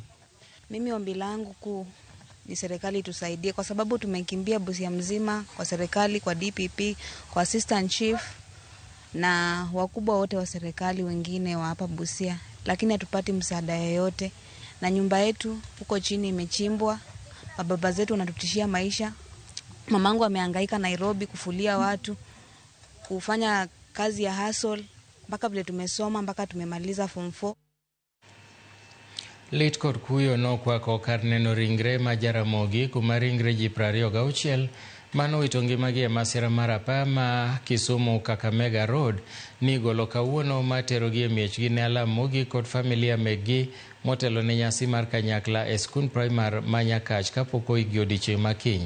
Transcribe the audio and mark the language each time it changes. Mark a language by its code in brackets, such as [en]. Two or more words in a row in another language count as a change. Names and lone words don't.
[sw] Mimi ombi langu kuu ni serikali tusaidie, kwa sababu tumekimbia Busia mzima kwa serikali, kwa DPP, kwa [en] assistant chief [sw] na wakubwa wote wa serikali wengine wa hapa Busia, lakini hatupati msaada yoyote. Na nyumba yetu huko chini imechimbwa, baba zetu wanatutishia maisha. Mamangu amehangaika Nairobi kufulia watu, kufanya kazi ya hustle mpaka vile tumesoma mpaka tumemaliza form 4. [luo] Lit kod kuyo no kwako kar neno ringre ma Jaramogi kuma ringre ji 26 mano wito ngimagi e masira mar apaya ma Kisumu Kakamega Road nigolo kawuono materogi e miechgi ne alam mogik kod familia meggi motelo ne nyasi mar kanyakla e skund primar ma Nyakach kapok oigi odiechieng' makiny.